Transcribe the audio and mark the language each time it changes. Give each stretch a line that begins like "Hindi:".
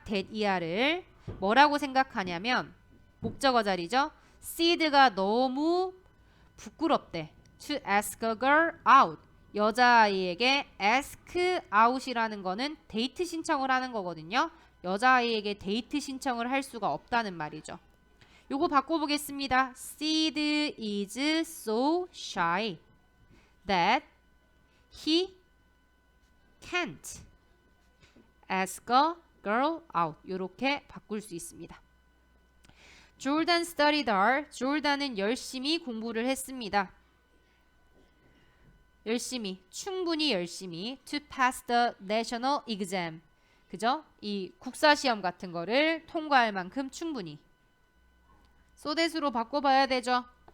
Korean: that 이하를 뭐라고 생각하냐면 목적어 자리죠. sid가 너무 부끄럽대.
English: to ask a girl out.
Korean: 여자아이에게 ask out이라는 거는 데이트 신청을 하는 거거든요. 여자아이에게 데이트 신청을 할 수가 없다는 말이죠. 요거 바꿔보겠습니다.
English: Sid is so shy that he can't ask a girl out.
Korean: 요렇게 바꿀 수 있습니다.
English: Jordan studied hard.
Korean: 조단은 열심히 공부를 했습니다. 열심히, 충분히 열심히
English: to pass the national exam.
Korean: 그죠? 이 국사시험 같은 거를 통과할 만큼 충분히. so that으로 바꿔봐야 되죠.